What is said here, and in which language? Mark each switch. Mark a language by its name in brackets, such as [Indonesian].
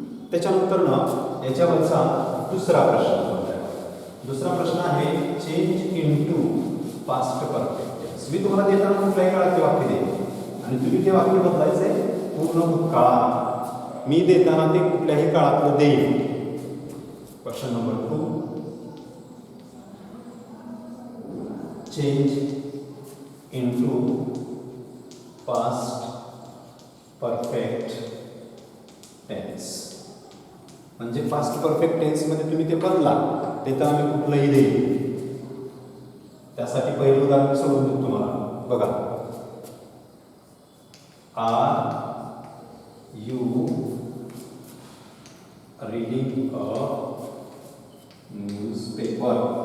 [Marathi] त्याच्यानंतर ना याच्यावरचा दुसरा प्रश्न. दुसरा प्रश्न आहे [English] Change into past perfect. [Marathi] मी तुम्हाला देताना कुठल्याही काळाचे वाक्य देईन आणि तुम्ही ते वाक्य बदलायचे पूर्ण भूतकाळात. मी देताना ते कुठल्याही काळातलं देईन. [English] Question number 2, change into past perfect tense. [Marathi] म्हणजे पास्ट परफेक्ट टेन्समध्ये तुम्ही ते बदला. देताना मी कुठलंही देईन. त्यासाठी पहिलं उदाहरण सोडून देतो तुम्हाला. [English] बघा, are you reading a newspaper.